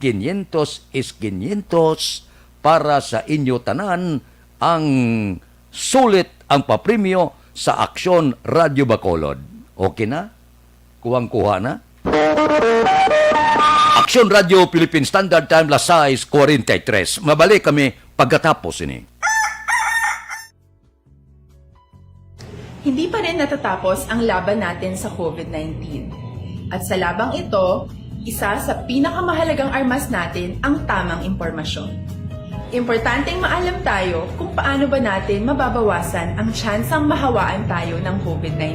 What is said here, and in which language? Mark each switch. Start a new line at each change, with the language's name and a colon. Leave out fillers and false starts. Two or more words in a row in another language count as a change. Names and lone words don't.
Hiligaynon: 500 is 500 para sa inyo tanan ang sulit ang papremyo sa Aksyon Radio Bacolod.
Filipino: Okay na? Kuwang-kuha na?
English: Aksyon Radio Philippine Standard Time,
Spanish: Las 6:43.
Hiligaynon: Mabalik kami pagkatapos ini.
Filipino: Hindi pa rin natatapos ang laban natin sa COVID-19. At sa labang ito, Isa sa pinakamahalagang armas natin ang tamang impormasyon. Importanteng maalam tayo kung paano ba natin mababawasan ang tsansang mahawaan tayo ng COVID-19.